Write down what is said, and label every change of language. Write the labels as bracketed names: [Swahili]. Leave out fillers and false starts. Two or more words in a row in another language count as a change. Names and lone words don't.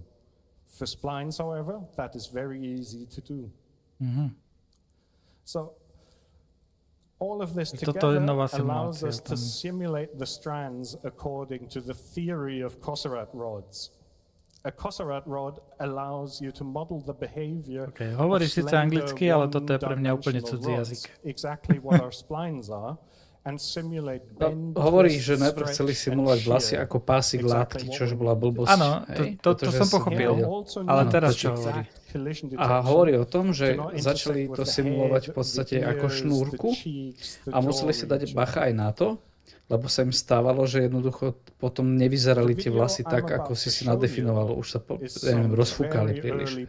[English] For splines, however, that is very easy to do. So all of this together allows us to simulate the strands according to the theory of Kosarat rods. A Kosarat rod allows you to model the behavior [Slovak] hovorí síce anglicky, ale toto je pre mňa úplne cudzí jazyk. [English] Exactly what our splines are. [Slovak] Hovorí, že najprv chceli simulovať vlasy ako pásik látky, čož bola blbosť. Áno, to som pochopil, ale teraz čo hovorí? A hovorí o tom, že začali to simulovať v podstate ako šnúrku a museli si dať bacha aj na to, lebo sa im stávalo, že jednoducho potom nevyzerali tie vlasy tak, ako si nadefinoval, už sa rozfúkali príliš.